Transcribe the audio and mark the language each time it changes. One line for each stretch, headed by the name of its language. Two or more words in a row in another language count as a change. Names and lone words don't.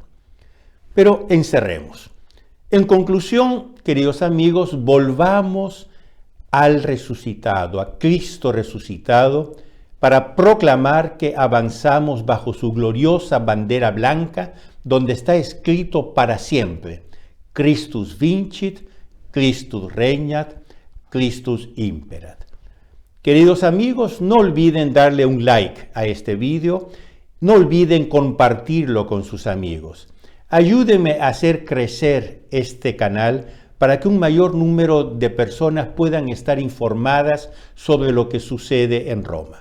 Spanish: Pero encerremos. En conclusión, queridos amigos, volvamos al resucitado, a Cristo resucitado, para proclamar que avanzamos bajo su gloriosa bandera blanca, donde está escrito para siempre:
Latin: Christus vincit, Christus regnat, Christus imperat.
Spanish: Queridos amigos, no olviden darle un like a este video, no olviden compartirlo con sus amigos. Ayúdenme a hacer crecer este canal para que un mayor número de personas puedan estar informadas sobre lo que sucede en Roma.